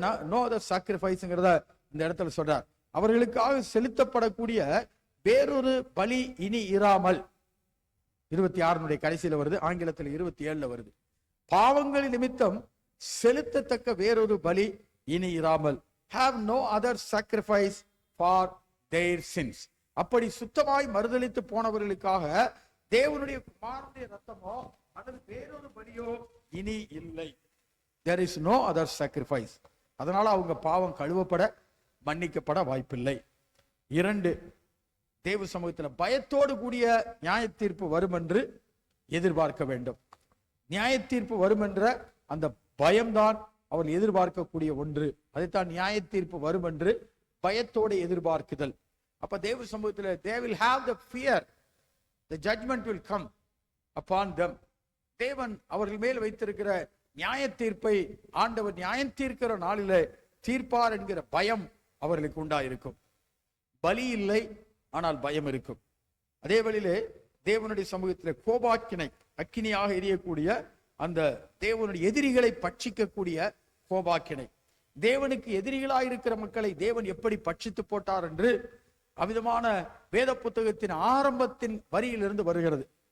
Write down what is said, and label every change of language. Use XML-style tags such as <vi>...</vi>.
<en>no other சாக்ரிஃபைஸ்ங்கிறத</en> <ta>இந்த இடத்துல சொல்றார். அவர்களுக்காக செலுத்தப்படக்கூடிய வேறொரு பலி இனி இராமல். 26 கடைசியில வருது, ஆங்கிலத்தில் 27 வருது. பாவங்கள் நிமித்தம் செலுத்தத்தக்க வேறொரு பலி இனி இராமல்.</ta> <en>have no other sacrifice for their sins.</en> <ta>அப்படி சுத்தமாய் மறுதலித்து போனவர்களுக்காக தேவனுடைய குமாரனுடைய ரத்தமோ அல்லது வேறொரு பலியோ இனி இல்லை.</ta> <en>there is no other sacrifice.</en> <ta>அதனால அவங்க பாவம் கழுவப்பட, மன்னிக்கப்பட வாய்ப்பில்லை. 2, தேவ சமூகத்தில் பயத்தோடு கூடிய நியாய தீர்ப்பு வரும் என்று எதிர்பார்க்க வேண்டும். நியாய தீர்ப்பு வரும் என்ற அந்த பயம்தான் அவள் எதிர்பார்க்கக்கூடிய ஒன்று. அதைத்தான் நியாய தீர்ப்பு வரும் என்று பயத்தோடு எதிர்பார்க்குதல். அப்ப தேவ சமூகத்தில்</ta> <en>they will have the fear, the judgment will come upon them.</en> <ta>தேவன் அவர்கள் மேல் வைத்திருக்கிற நியாய தீர்ப்பை ஆண்டவர் நியாயம் தீர்க்கிற நாளிலே தீர்ப்பார் என்கிற பயம் அவர்களுக்கு உண்டாயிருக்கும். பலி இல்லை, ஆனால் பயம் இருக்கும். அதே வழியிலே தேவனுடைய சமூகத்திலே கோபாக்கினை, அக்கினியாக எரியக்கூடிய அந்த தேவனுடைய எதிரிகளை பட்சிக்கக்கூடிய கோபாக்கினை, தேவனுக்கு எதிரிகளாயிருக்கிற மக்களை தேவன் எப்படி பட்சித்து போட்டார் என்று அவ்விதமான வேத புத்தகத்தின் ஆரம்பத்தின் வரியிலிருந்து வருகிறது.</ta>